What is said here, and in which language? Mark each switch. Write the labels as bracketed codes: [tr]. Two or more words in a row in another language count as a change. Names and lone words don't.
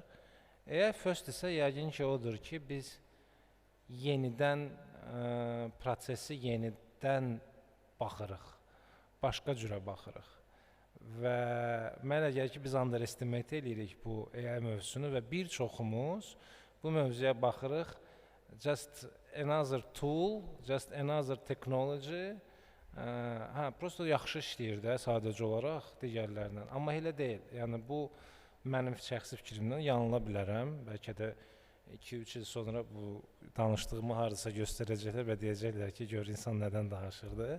[en] AI first [az] isə yəqin ki, odur ki, biz yenidən prosesi yenidən baxırıq, başqa cürə baxırıq. Və mənə gəlir ki, biz underestimate edirik bu AI mövzusunu və bir çoxumuz bu mövzuya baxırıq, [en] just another tool, just another technology. [az] Prosto yaxşı işləyir də sadəcə olaraq digərlərindən. Amma elə deyil. Yəni bu mənim şəxsi fikrimdən yanıla bilərəm. Bəlkə də 2-3 il sonra bu danışdığımı hardasa göstərəcəklər və deyəcəklər ki, gör insan nədən danışırdı.